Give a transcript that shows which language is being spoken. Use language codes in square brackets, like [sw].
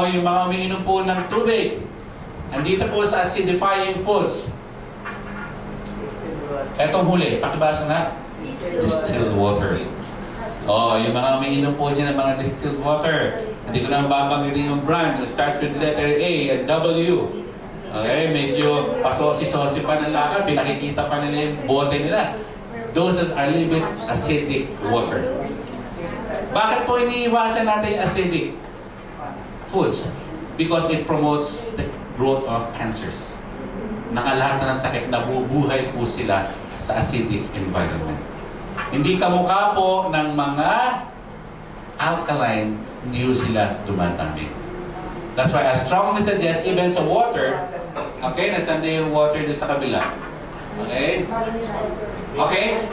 [tl] Yung mga umiinom po ng tubig. Andito po sa acidifying foods. Etong huli. Pakibasa na. Distilled water. Yung mga umiinom po dyan ng mga distilled water. Hindi ko nang babanggitin yung brand. [en] It starts with letter A and W. Okay? [tl] Medyo pasosi-sosi pa ng lakad. Pinakikita pa nila yung bote nila. [en] Those are a little bit acidic water. [tl] Bakit po iniiwasan natin yung acidic foods? [en] Because it promotes the growth of cancers. [tl] Nakalahat na ng sakit, nabubuhay po sila sa acidic environment. Hindi kamukha po ng mga alkaline, hindi sila dumadami. [en] That's why I strongly suggest even sa water, okay, [tl] nasan na yung water doon sa kabila? [en] Okay? Okay?